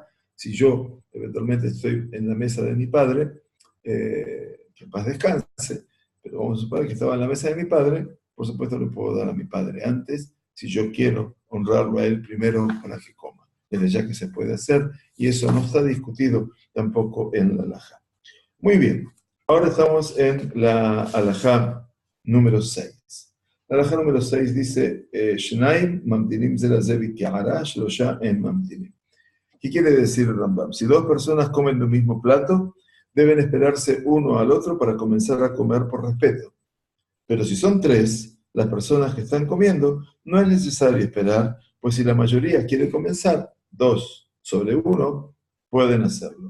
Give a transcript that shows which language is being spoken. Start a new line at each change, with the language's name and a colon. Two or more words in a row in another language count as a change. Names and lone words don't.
Spanish: Si yo eventualmente estoy en la mesa de mi padre, que en paz descanse, pero vamos a suponer que estaba en la mesa de mi padre, por supuesto le puedo dar a mi padre antes, si yo quiero honrarlo a él primero para que coma, desde ya que se puede hacer, y eso no está discutido tampoco en la halajá. Muy bien, ahora estamos en la halajá número 6. La halajá número 6 dice,
Hebrew: שניים ממתינים זה לזה בקערה, שלשה אין ממתינים.
Spanish: ¿Qué quiere decir el Rambam? Si 2 personas comen del mismo plato, deben esperarse uno al otro para comenzar a comer por respeto. Pero si son 3 las personas que están comiendo, no es necesario esperar, pues si la mayoría quiere comenzar, 2 sobre 1 pueden hacerlo.